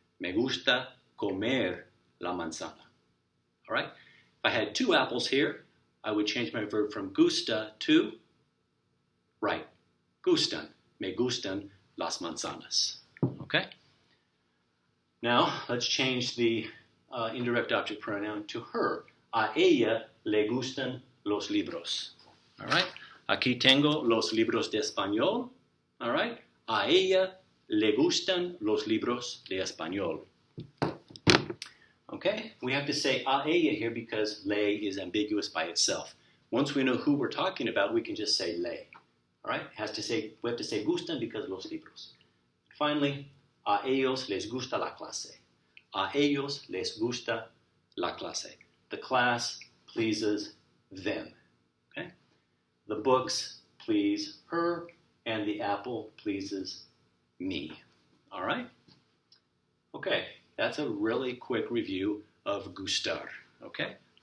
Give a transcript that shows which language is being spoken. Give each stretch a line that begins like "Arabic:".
Spanish: Me gusta comer la manzana.
English: All right, if I had two apples here, I would change my verb from gusta to, right, gustan.
Spanish: Me gustan las manzanas.
English: Okay? Now, let's change the indirect object pronoun to her.
Spanish: A ella le gustan los libros.
English: All right?
Spanish: Aquí tengo los libros de español.
English: All right?
Spanish: A ella le gustan los libros de español.
English: Okay? We have to say a ella here because le is ambiguous by itself. Once we know who we're talking about, we can just say le. All right? We have to say gustan because los libros. Finally,
Spanish: a ellos les gusta la clase. A ellos les gusta la clase.
English: The class pleases them. Okay? The books please her, and the apple pleases me. All right? Okay, that's a really quick review of gustar. Okay?